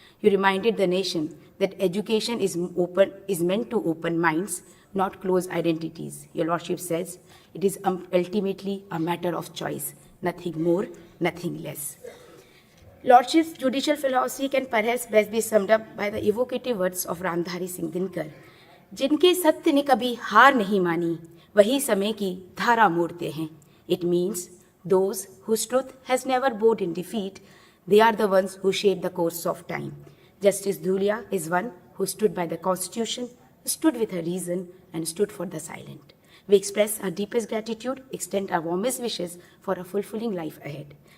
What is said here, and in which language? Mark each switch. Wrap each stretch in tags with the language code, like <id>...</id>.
<en>You reminded the nation that education is meant to open minds, not close identities. Your Lordship says it is ultimately a matter of choice, nothing more, nothing less. Lordship's judicial philosophy can perhaps best be summed up by the evocative words of Ramdhari Singh Dinkar.</en> <hi>जिनके सत्य ने कभी हार नहीं मानी, वही समय की धारा मोड़ते हैं.</hi> <en>It means those whose truth has never bowed in defeat, they are the ones who shape the course of time. Justice Dhulia is one who stood by the Constitution, stood with her reason, and stood for the silent. We express our deepest gratitude, extend our warmest wishes for a fulfilling life ahead.</en>